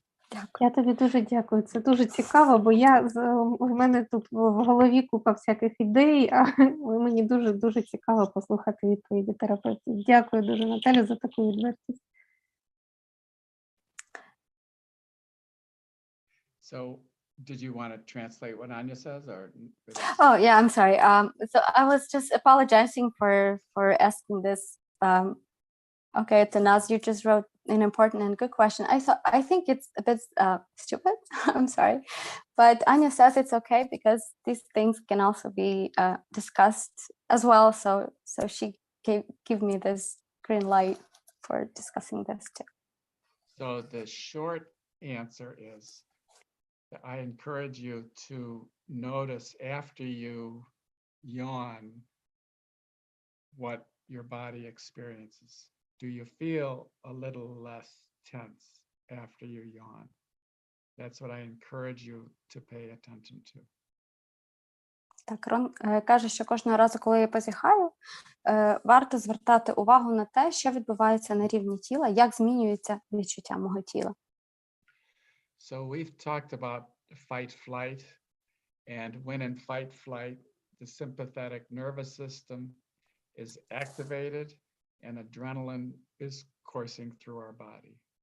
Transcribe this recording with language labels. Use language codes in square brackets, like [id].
[uk] Дякую. Я тобі дуже дякую, це дуже цікаво, бо в мене тут в голові купа всяких ідей, а мені дуже цікаво послухати відповіді терапевтів. Дякую дуже, Наталю, за таку відвертість. [en] So, did you want to translate what Anya says, or? Oh, yeah, I'm sorry. So I was just apologizing for asking this. Okay, Tanaz, you just wrote an important and good question. I think it's a bit stupid. I'm sorry, but Anya says it's okay because these things can also be discussed as well. So she gave me this green light for discussing this too. So the short answer is that I encourage you to notice after you yawn what your body experiences. Do you feel a little less tense after you yawn? That's what I encourage you to pay attention to. [uk] Так, Рон каже, що кожного разу, коли я позіхаю, варто звертати увагу на те, що відбувається на рівні тіла, як змінюється відчуття мого тіла. [en] So we've talked about fight-flight, and when in fight-flight, the sympathetic nervous system is activated and adrenaline is coursing through our body.